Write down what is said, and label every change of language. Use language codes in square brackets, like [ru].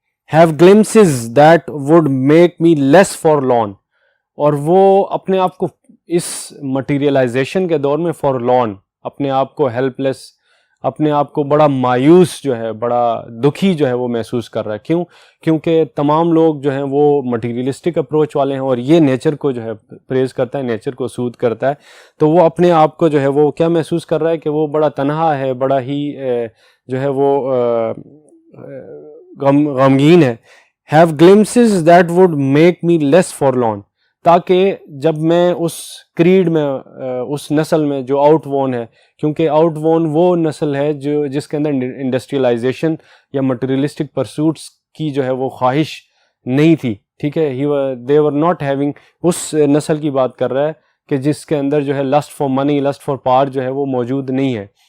[en] have glimpses that would make me less forlorn. [ur] اور وہ اپنے آپ کو اس مٹیریلائزیشن کے دور میں forlorn, اپنے آپ کو ہیلپ لیس, اپنے آپ کو بڑا مایوس جو ہے, بڑا دکھی جو ہے وہ محسوس کر رہا ہے. کیوں؟ کیونکہ تمام لوگ جو ہیں وہ مٹیریلسٹک اپروچ والے ہیں, اور یہ نیچر کو جو ہے پریز کرتا ہے, نیچر کو سود کرتا ہے. تو وہ اپنے آپ کو جو ہے وہ کیا محسوس کر رہا ہے کہ وہ بڑا تنہا ہے, بڑا ہی جو ہے وہ غمگین ہے. [en] have glimpses that would make me less forlorn. [ur] تاکہ جب میں اس کریڈ میں, اس نسل میں جو آؤٹ وون ہے, کیونکہ آؤٹ وون وہ نسل ہے جس کے اندر انڈسٹریلائزیشن یا مٹیریلسٹک پرسوٹس کی جو ہے وہ خواہش نہیں تھی. ٹھیک ہے, [en] they were not having, [ur] اس نسل کی بات کر رہا ہے کہ جس کے اندر جو ہے [en] list for money, list for power [ur] جو ہے وہ موجود نہیں ہے.